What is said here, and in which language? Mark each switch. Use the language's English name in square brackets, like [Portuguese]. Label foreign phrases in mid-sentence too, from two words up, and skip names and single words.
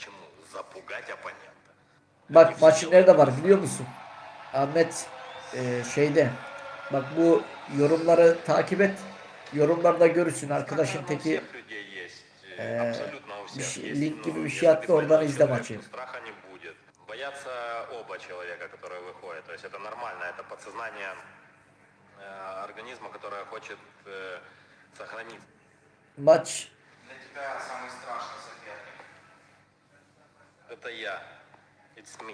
[Turkish] Bak maçı nerede var biliyor musun? Ahmet şeyde. Bak bu yorumları takip et. Yorumlarda görürsün. Arkadaşın teki bir şey, link gibi bir şey attı. Oradan izle maçı. [Russian] Боятся оба человека, которые выходят. То есть это нормально, это подсознание организма, которое хочет сохранить. [Turkish] Maç [Russian] Для тебя самый страшный соперник? Это я. [English] It's me.